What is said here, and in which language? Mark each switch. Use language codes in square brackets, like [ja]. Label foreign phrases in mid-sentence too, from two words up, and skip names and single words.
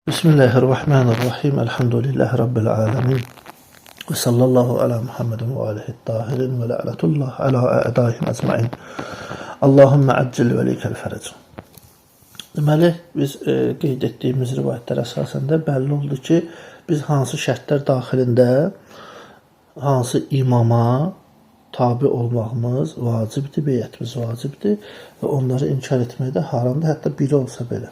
[ar] بسم الله الرحمن الرحيم. الحمد لله رب العالمين. وصلى الله على محمد وآله الطاهرين ولعنة الله على أعدائهم أجمعين. اللهم عجل لوليك الفرج. [az] Deməli, biz qeyd etdiyimiz rivayətlər əsasında bəlli oldu ki, biz hansı şərtlər daxilində hansı imama tabi olmağımız vacibdir, beyətimiz vacibdir və onları inkar etmək də haramdır, hətta biri olsa belə.